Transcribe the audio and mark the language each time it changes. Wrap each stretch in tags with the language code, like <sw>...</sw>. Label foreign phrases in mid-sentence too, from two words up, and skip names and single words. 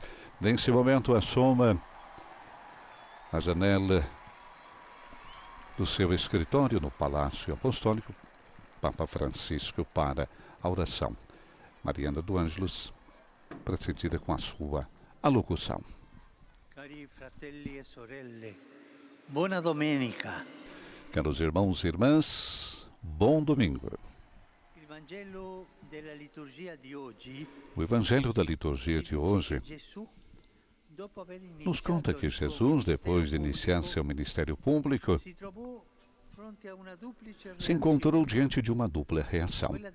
<pt>Nesse momento, assoma a janela do seu escritório no Palácio Apostólico, Papa Francisco, para a oração mariana do Ângelus, precedida com a sua alocução.</pt> <it>Cari fratelli e sorelle, buona domenica.</it> <pt>Caros irmãos e irmãs, bom domingo. O Evangelho da liturgia de hoje nos conta que Jesus, depois de iniciar seu ministério público, se encontrou diante de uma dupla reação.</pt>